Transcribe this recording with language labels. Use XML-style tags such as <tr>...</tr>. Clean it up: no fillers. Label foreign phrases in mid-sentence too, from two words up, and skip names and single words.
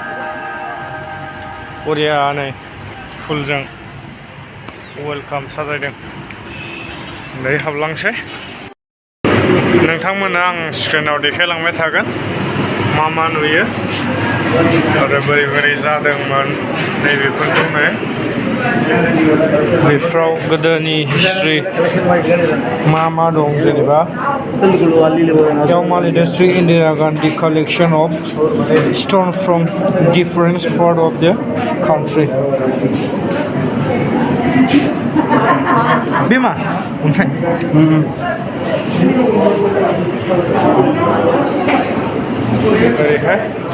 <brx>बरिया नै फुलजों वेलकाम साजायदों दायो हाबलांसै नोंथांमोननो आं स्क्रिनाव देखायलांबाय थागोन मा मा नुयो आरो बोरै बोरै जादोंमोन नैबेफोरखौनो बेफ्राव गोदोनि हिस्ट्रि मा दं जेनेबा</brx> <en>Yaumali District Indira Gandhi collection of stone from different part of the country. Bima, untai. Very high.</en>